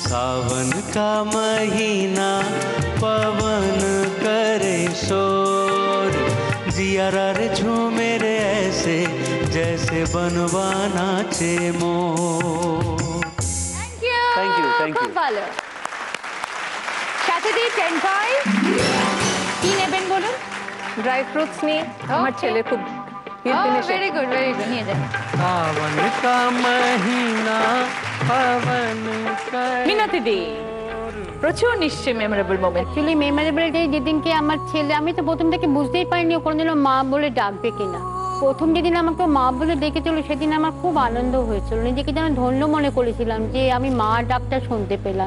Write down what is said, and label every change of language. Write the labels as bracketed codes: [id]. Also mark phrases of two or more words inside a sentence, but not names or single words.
[hi] सावन का महीना पवन करे शोर जियारा रे झूमे रे ऐसे जैसे बनवाना चे मोर। [en] Thank you, thank you. [bn] খুব ভালো। সাথে দিয়ে 10 পয়েন্ট। কি নেবেন বলুন? [en] dry fruits [bn] নিয়ে আমার ছেলে খুব [en] very good [bn] নিয়ে যান। [hi] सावन का महीना पवन करे [bn] মিনতি দি প্রচুর নিশ্চয়ই [en] memorable moment. actually memorable day [bn] যেদিনকে আমার ছেলে, আমি তো প্রথম থেকে বুঝতেই পারিনি ও কোনোদিনও মা বলে ডাকবে কিনা। প্রথম যেদিন আমাকে মা বলে ডেকেছিল সেদিন আমার খুব আনন্দ হয়েছিল, নিজেকে যেন ধন্য মনে করেছিলাম যে আমি মা ডাকটা শুনতে পেলাম।